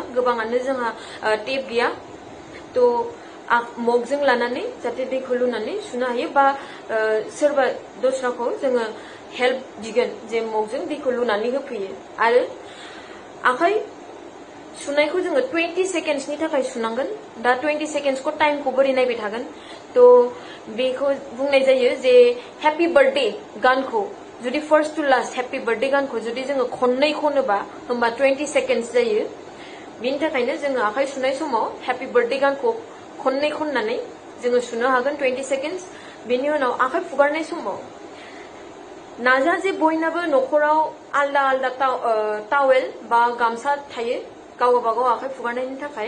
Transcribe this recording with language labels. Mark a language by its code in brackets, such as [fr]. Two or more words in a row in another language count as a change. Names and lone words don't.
[brx] गोबाङानो जोंहा टेप गैया। तो मगजों लानानै जाहाथे दैखौ लुनानै सुनो हायो बा सोरबा दस्राखौ जोङो हेल्प बिगोन जे मगजों दैखौ लुनानै होफैयो। आरो आखाइ सुनायखौ जोङो 20 सेकेन्ड्सनि थाखाय सुनांगोन। दा 20 सेकेन्ड्सखौ टाइमखौ बोरै नायबाय थागोन। तो बेखौ बुंनाय जायो जे [en] happy birthday [brx] गानखौ जुदि [en] first to last happy birthday [brx] गानखौ जुदि जोङो खननै खनोबा होमबा 20 सेकेन्ड्स जायो। बिनि थाखायनो जोङो आखाइ सुनाय समाव [en] happy birthday [brx] गानखौ खननै खननानै जोङो सुनो हागोन 20 सेकेन्ड्स। बेनि उनाव आखाइ फुगारनाय समाव नाजा जे बयनाबो न'खराव आलदा आलदा टावेल बा गामसा थायो गावबा गाव आखाइ फुगारनायनि थाखाय।